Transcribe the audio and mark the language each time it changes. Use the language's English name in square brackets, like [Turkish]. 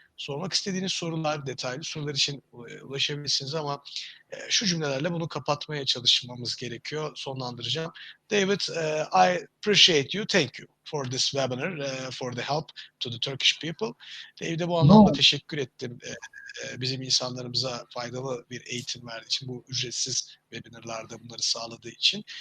[Turkish] Sormak istediğiniz sorular, detaylı sorular için ulaşabilirsiniz ama şu cümlelerle bunu kapatmaya çalışmamız gerekiyor. Sonlandıracağım. [English] David, I appreciate you. Thank you for this webinar, for the help to the Turkish people. [Turkish] David'e bu anlamda [English] No. [Turkish] teşekkür ettim. Bizim insanlarımıza faydalı bir eğitim verdiği için, bu ücretsiz webinarlarda bunları sağladığı için.